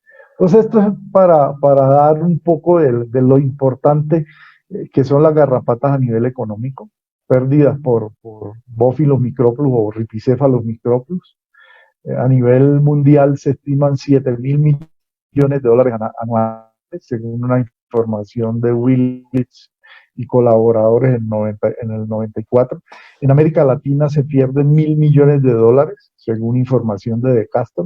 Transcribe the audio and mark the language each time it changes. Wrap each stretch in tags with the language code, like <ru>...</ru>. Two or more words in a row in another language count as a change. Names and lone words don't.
<es>Entonces esto es para dar un poco de lo importante que son las garrapatas a nivel económico, pérdidas por bófilos micróplus o ripicéfalos micróplus. A nivel mundial se estiman 7.000 millones de dólares anuales, según una información de Willits y colaboradores en el 94. En América Latina se pierden 1.000 millones de dólares, según información de Decaston.</es>